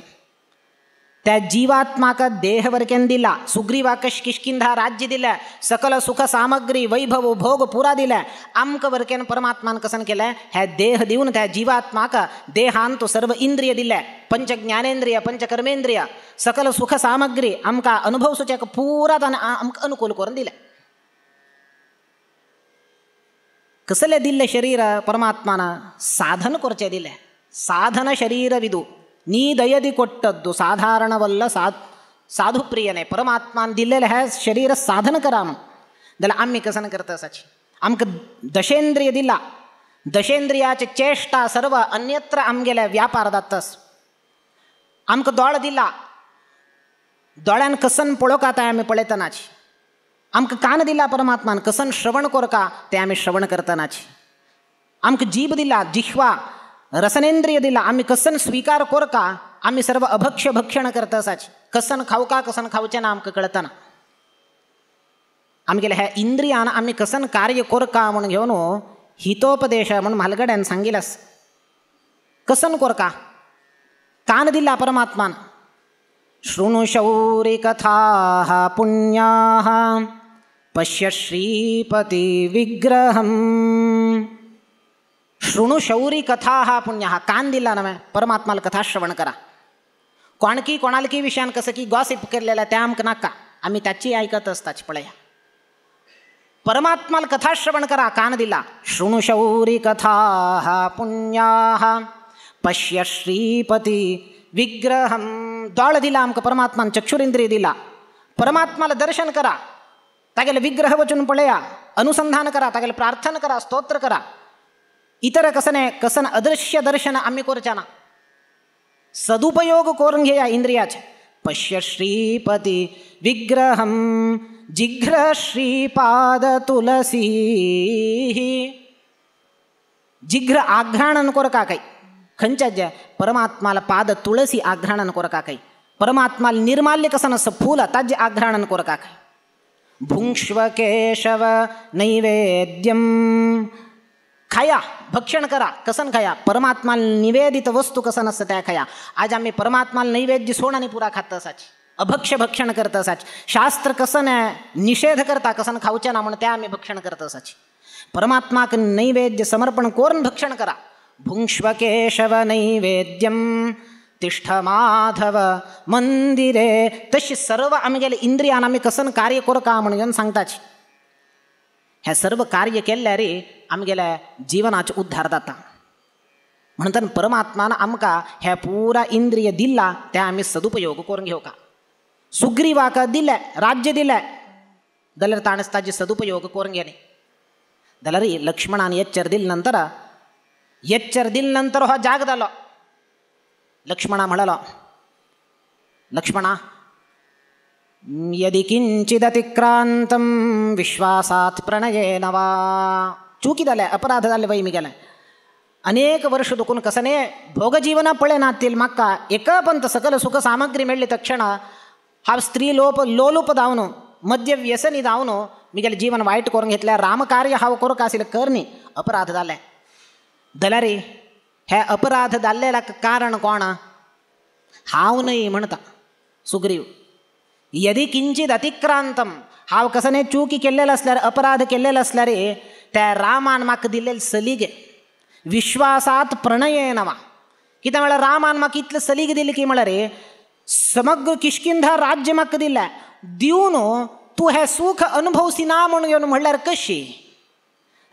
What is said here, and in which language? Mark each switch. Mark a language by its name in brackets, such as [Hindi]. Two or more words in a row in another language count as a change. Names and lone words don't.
[Konkani] त्या जीवात्माक देह वरकेन दिला. सुग्रीवाक किष्किंधा राज्य दिले, सकल सुख सामग्री वैभव भोग पुरा दिले. आमकां वरकेन परमात्मान कसन केलें हे देह दिवन त्या जीवात्माक देहान तो सर्व इंद्रिय दिले, पंच ज्ञानेंद्रिय पंच कर्मेंद्रिय सकल सुख सामग्री आमकां अनुभव सुचक पुरा आमकां अनुकूल करून दिले. कसले दिल्ले शरीर परमात्मान साधन करचे दिले. [Kannada] ಸಾಧನ ಶರೀರವಿದು ನೀ ದಯದಿ ಕೊಟ್ಟದ್ದು ಸಾಧಾರಣವಲ್ಲ ಸಾಧು ಪ್ರಿಯನೆ. [Konkani] परमात्मान दिलेले हे शरीर साधन करा म्हणून जाल्यार आम्ही कसन करता साची. आमकां दशेंद्रिय दिला, दशेंद्रियाचे चेष्टा सर्व अन्यत्र आमगेले व्यापार जातास. आमकां दोळ दिला, दोळ्यान कसन पळोवका तें आमी पळयतनाची. आमकां कान दिला परमात्मान, कसन श्रवण करका तें आमी श्रवण करतनाची. आमकां जीभ दिला, जिह्वा रसनेंद्रिय दिला, आम्ही कसन स्वीकार करका आम्ही सर्व अभक्ष्य भक्षण करता साची. कसन खावका कसन खावचें ना आमकां कळतना. आमगेले ह्या इंद्रियान आम्ही कसन कार्य करका म्हणून घेवन हितोपदेश म्हणून म्हालगड्यान सांगिलास. कसन करका कान दिला परमात्मान. [Sanskrit] शृणु शौरी कथाः पुण्याः पश्य श्रीपती विग्रहम्. शृणु शौरी कथा हा पुण्य. [Konkani] हा कान दिला नव्हे परमात्माला कथा श्रवण करा. कोणकी कोणालकी विषयान कसं की गॉसिप केलेला त्या आमक नाका, आम्ही त्याची ऐकत असताच पळया. परमात्माला कथा श्रवण करा कान दिला. [Sanskrit] शृणु शौरी कथा हा पुण्याः पश्य श्रीपती विग्रहम. [Konkani] दोळ दिला आमक परमात्मान, चक्षुरेंद्रिय दिला. परमात्माला दर्शन करा, तागेले विग्रह वचून पळया, अनुसंधान करा, तागेले प्रार्थना करा, स्तोत्र करा. इतर कसन अदृश्य दर्शन आम्ही करच्या ना. सदुपयोग करून घेया इंद्रियाचे. [Sanskrit] पश्य श्रीपती विग्रहम जिघ्र श्रीपाद तुलसी. [Konkani] जिघ्र आघ्राणन कोरका काही खंच परमात्माला पाद तुळसी आघ्राणन कोरका काही. परमात्माला निर्माल्य कसन असं फूल ताजे आघ्राणन कोरका काही. [Sanskrit] भुंक्ष्व केशव नैवेद्यम. [Konkani] खाया भक्षण करा, कसन खाया परमात्माला निवेदित वस्तू कसन असतं त्या खाया. आज आम्ही परमात्माला नैवेद्य सोडाने पुरा खात असाच, अभक्ष्य भक्षण करत असाच. शास्त्र कसन निषेध करता कसन खाऊच्या ना म्हणून त्या आम्ही भक्षण करत असाच. परमात्माक नैवेद्य समर्पण करून भक्षण करा. [Sanskrit] भुंक्ष्व केशव नैवेद्यम तिष्ठ माधव मंदिरे. [Konkani] तशी सर्व आम्ही गेले इंद्रियान आम्ही कसन कार्य करू का म्हणून सांगताच. हे सर्व कार्य केल्यार आमगेल्या जीवनाचे उद्धार जाता. म्हणून परमात्मान आमकां हे पुरा इंद्रिय दिला ते आम्ही सदुपयोग करून घेवका. सुग्रीवाक दिले राज्य दिले जाल्यार ताणें ताजे सदुपयोग करून घेणे. जाल्यार लक्ष्मणान एच्चर दिल नंतर हो जाग जालो. लक्ष्मणा म्हणलो, [Sanskrit] लक्ष्मणा यदि किंचिदतिक्रांतं विश्वासात प्रणयेन वा. [Konkani] चुकी जाले, अपराध जाले वय मी गेले. अनेक वर्ष दुखून कसने भोगजीवन पळेनातील म्हाका एक पंत सकल सुख सामग्री मेळ्ळी तक्षण हा स्त्री लोलूप जावन मद्य व्यसनी जावन मी गेले जीवन वाईट करून घेतल्या. रामकार्य हांव करूंक आशिल्लें करनी अपराध जाले. जाल्यार हे अपराध जाल्लेला कारण कोण? हांव न्हय म्हणटा सुग्रीव. [Sanskrit] यदि किंचित अतिक्रांतम, [Konkani] हांव कसने चुकी केल्लेलो असल्यार अपराध केल्लेलो असल्यार त्या रामान म्हाका दिल्लेली सलीग [Sanskrit] विश्वासात प्रणयेन वा. [Konkani] कित्याक म्हळ्यार रामान म्हाका इतलें सलीग दिली की म्हळ्यार समग्र किष्किंधा राज्य म्हाका दिलें दिवन तूं हें सूख अनुभवसी ना म्हणून घेवन म्हणल्यार कशी.